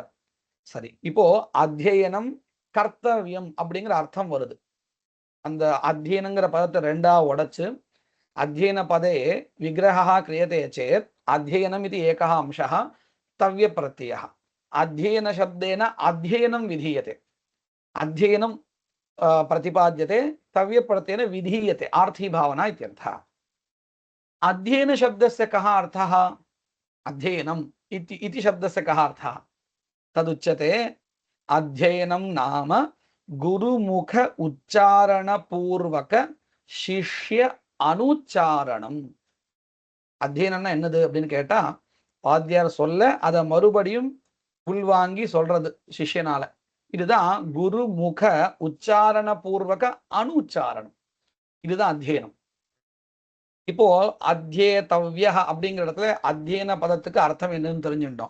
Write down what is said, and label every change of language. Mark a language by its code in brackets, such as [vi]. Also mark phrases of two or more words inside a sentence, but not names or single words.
[ta] சரி, இப்போ அத்தியனம் கர்த்தவியம் அப்படிங்கிற அர்த்தம் வருது. அந்த அத்தியனங்கிற பதத்தை 2ஆ உடைச்சு [sa] अध्ययन पदे विग्रहः क्रियते चेत् अध्ययनम् [ta] இது [sa] एकः अंशः तव्य प्रत्ययः. अध्ययन शब्देन अध्ययनम् विधीयते, अध्ययनम् प्रतिपाद्यते, तव्य प्रत्ययेन विधीयते, आर्थी भावना इत्यर्थः. अध्ययन शब्दस्य कः अर्थः? अध्ययनम् इति शब्दस्य कः अर्थः? तदुच्यते अध्ययनं नाम गुरुमुख उच्चारण पूर्वक शिष्य अनुच्चारणम्. [ta] அத்தியனம்னா என்னது அப்படின்னு கேட்டா, வாத்தியார் சொல்ல அதை மறுபடியும் உள்வாங்கி சொல்றது சிஷ்யனால. இதுதான் [sa] गुरु मुख उच्चारण पूर्वक अनुच्चारणम्. [ta] இதுதான் அத்தியனம். இப்போ அத்தியேதவ்ய அப்படிங்கிற இடத்துல அத்தியன பதத்துக்கு அர்த்தம் என்னன்னு தெரிஞ்சுட்டோம்.